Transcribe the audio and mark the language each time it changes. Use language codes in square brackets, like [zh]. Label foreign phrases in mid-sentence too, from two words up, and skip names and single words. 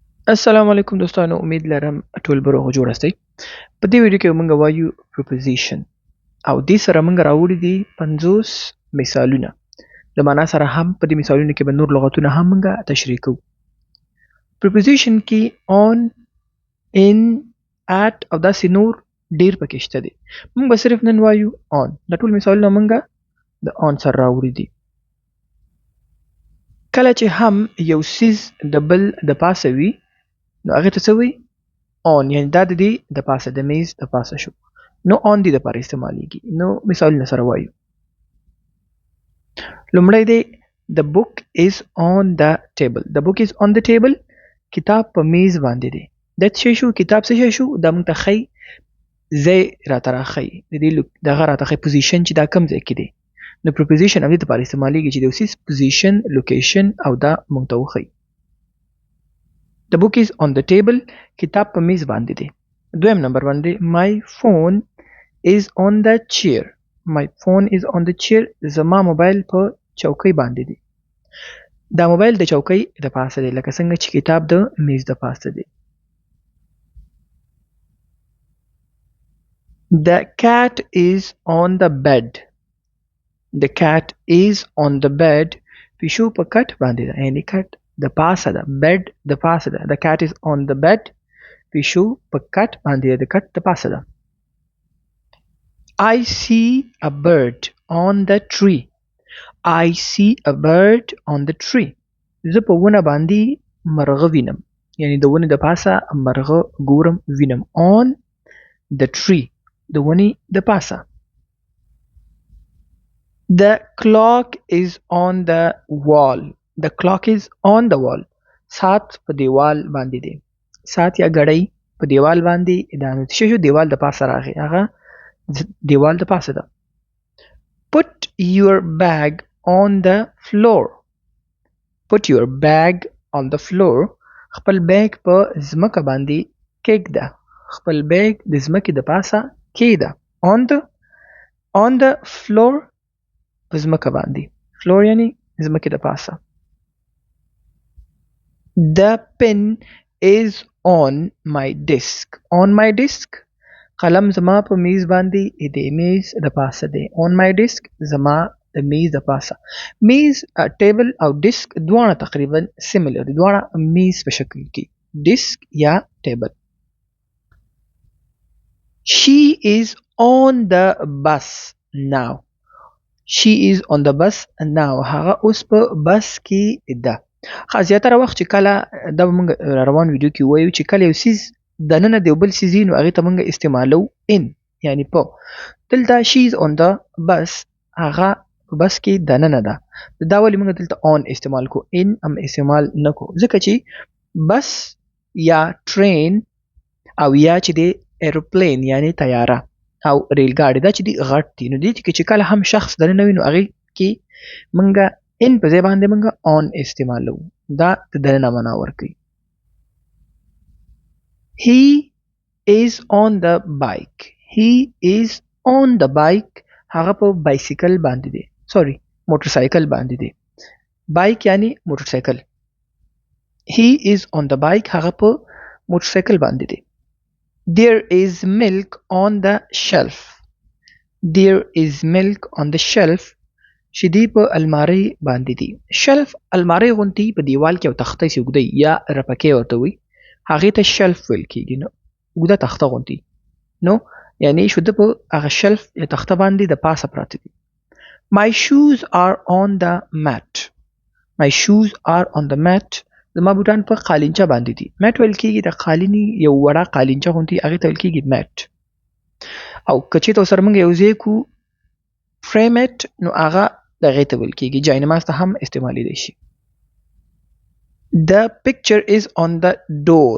[ps] السلام علیکم دوستانو، امید لرم ټول به روغ جوړ استئ. په دې ویډیو کې موږ وایو پریپوزیشن او دې سره موږ راوړي دي 50 مثالونه. د معنا سره هم په دې مثالونو کې به نور لغتونه هم موږ تشریح کوو. پریپوزیشن کې [en] on in at [ps] او داسې نور ډیر پکې شته دي. موږ به صرف نن وایو on. دا ټول مثالونه موږ د on سره راوړي دي. کله چې هم یو سیز د بل د پاسه وي نو هغه ته څه وي؟ on. یعنی دا د دې د پاسه د میز د پاسه شو نو on دې د پاره استعمالیږي. نو مثالونه سره وایو. لومړی دی [en] the book is on the table. the book is on the table. [ps] کتاب په میز باندې دی. دا څه شو؟ کتاب څه شو؟ دا موږ ته ښیي ځای راته راښیي. د دې دغه راته ښیي پوزیشن چې دا کوم ځای کې دی. نو پریپوزیشن هم دې دپاره استعمالیږي چې د یو څیز پوزیشن، لوکیشن او دا موږ ته وښیي. [en] The book is on the table. [ps] کتاب په میز باندې دی. دویم نمبر باندې [en] my phone is on the chair. my phone is on the chair. [ps] زما موبایل په چوکۍ باندې دی. دا موبایل د چوکۍ د پاسه دی لکه څنګه چې کتاب د میز د پاسه دی. [en] The cat is on the bed. The cat is on the bed. [ps] پیشو په کټ باندې ده. یعنی کټ د پاسه ده. bed د پاسه ده. [en] The cat is on the bed. [ps] پیشو په کټ باندې ده. د کټ د پاسه ده. [en] I see a bird on the tree. I see a bird on the tree. [ps] زه په ونه باندې مرغه وینم. یعنی د ونې د پاسه مرغه ګورم وینم. [en] On the tree. [ps] د ونې د پاسه. [en] The clock is on the wall. The clock is on the wall. [ps] ساعت په دیوال باندې دی. ساعت یا غړۍ په دیوال باندې دا نو څه شو؟ دیوال د پاسه راغی. هغه دیوال د پاسه ده. [en] Put your bag on the floor. Put your bag on the floor. [ps] خپل بیگ په ځمکه باندې کېږده. خپل بیگ د ځمکې د پاسه کېږده. [en] On the floor [ps] په ځمکه باندې. floor یعنی ځمکې د پاسه. [en] The pen is on my desk. On my desk. [ps] قلم زما په میز باندې د میز د پاسه دی. [en] On my desk. [ps] زما د میز د پاسه. میز، ټیبل او ډیسک دواړه تقریبا سیملر دي. دواړه میز په شکل کې. ډیسک یا ټیبل. [en] She is on the bus now. She is on the bus now. [ps] هغه اوس په بس کې ده. زیاتره وخت چې کله دا به موږ روان ویډیو کې وایو چې کله یو څیز دننه د یو بل څیز وي نو هغې ته موږ استعمالو in. یعنی په دلته [en] she is on the bus. [ps] هغه په بس کې دننه ده. دا ولې موږ دلته on استعمال کو، in هم استعمال نه کو؟ ځکه چې بس یا ټرین او یا چې دی ایروپلین یعنی طیاره او ریل ګاډي دا چې دی غټ دي. نو دې کې چې کله هم شخص دننه وي نو هغې کې موږ in په ځای باندې موږ on استعمالو. دا د دننه معنا ورکوي. [en] He is on the bike. He is on the bike. [ps] هغه په بایسیکل باندې دی. سوري، موټر سایکل باندې دی. بایک یعنی موټر سایکل. [en] He is on the bike. [ps] هغه په موټر سایکل باندې دی. [en] There is milk on the shelf. There is milk on the shelf. [ps] شیدې په المارۍ باندې دي. شلف المارۍ غوندې په دیوال کې یو تخته چې اوږده یا رپکې ورته وي هغې ته شلف ویل کېږي. نو اوږده تخته غوندې نو یعنی شده په هغه شلف یا تخته باندې د پاسه پراته دي. [en] My shoes are on the mat. My shoes are on the mat. [ps] زما بوټان په قالینچه باندې دي. مټ ویل کېږي د قالینې یو وړه قالینچه غوندې هغې ته ویل کېږي مټ. او که چېرته ورسره موږ یو ځای کړو فریم اټ نو هغه دغې ته ویل کېږي. جاینماز ته هم استعمالیدی شي. [en] The picture is on the door.